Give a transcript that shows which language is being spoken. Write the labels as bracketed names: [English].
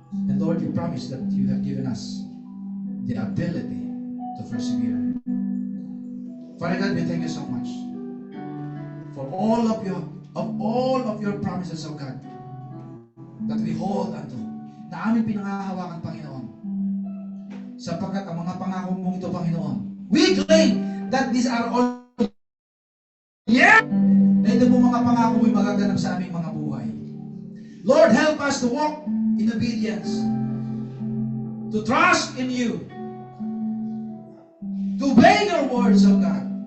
[English] And Lord, you promise that you have given us the ability to persevere. Father God, we thank you so much for all of your promises, O God, that we hold unto, [Filipino] na aming pinangahawakan, Panginoon. Sapagkat ang mga pangako mong ito, Panginoon, [English] we claim that these are all [Filipino] na ito po mga pangako mo'y magaganap sa aming mga buhay. [English] Lord, help us to walk in obedience, to trust in you, to obey your words, O God.